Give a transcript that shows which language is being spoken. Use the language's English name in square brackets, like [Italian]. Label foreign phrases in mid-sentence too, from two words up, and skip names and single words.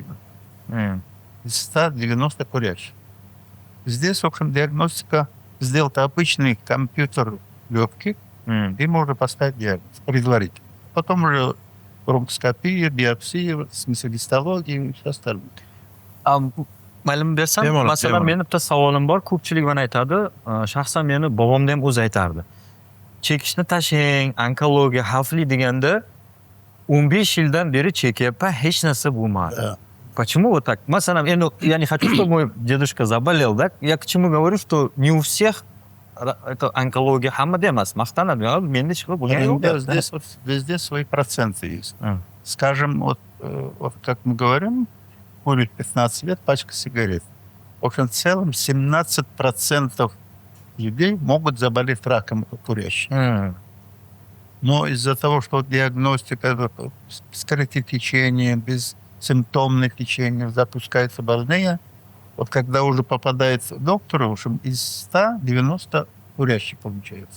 [Russian] Из 100 90 курящих. Здесь, в общем, диагностика сделать обычный компьютер легких, и можно поставить диагноз предварительно. Потом уже бронхоскопия, биопсия, в смысле гистология и все остальное. [Uzbek] Ma'lum bersam, Bemalol, masalan bemalol. meni bitta savolim bor. Ko'pchilik mana aytadi, shaxsan meni bobomda ham o'zi aytardi. Chekishni tashlang, onkologiya xavfli deganda 15 yildan beri chekyapman, hech narsa bo'lmadi. [Russian] Да. Почему вот так? Masalan, я не хочу, чтобы мой дедушка заболел, да? Я к чему говорю, что не у всех это онкология [Uzbek] hamada emas, maqtanadi. Menda hech qilib bo'lgani yo'q. [Russian] Да, здесь вот везде свои проценты есть. Скажем, вот как мы говорим, курить 15 лет, пачка сигарет. В общем, в целом 17% людей могут заболеть раком курящих. Но из-за того, что диагностика, скрытие течения, бессимптомное течение, запускаются больные, вот когда уже попадает к доктору, в общем, из 100 90 курящих получается.